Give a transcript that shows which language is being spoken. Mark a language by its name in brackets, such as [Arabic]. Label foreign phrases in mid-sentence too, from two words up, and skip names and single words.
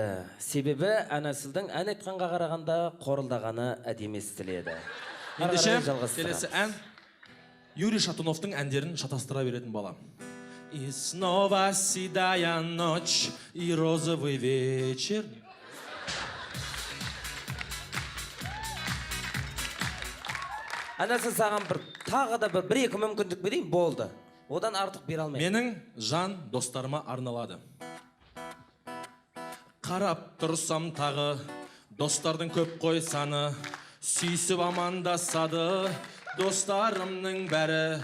[Kazakh] Себебі Анасылдың ән айтқанға қарағанда қорылдағаны әдемі естіледі. Ендеше, келесі ән Юрий Шатуновтың әндерін шатастыра беретін бала. [Russian] И снова седая ночь и розовый вечер. [Kazakh] Анасы саған тағы да бір-екі мүмкіндік берейін, болды. Одан артық бере алмаймын. Менің жан достарыма арналады. Қарап тұрсам тағы, достардың көп қой саны, сүйісіп амандасады, достарымның бәрі.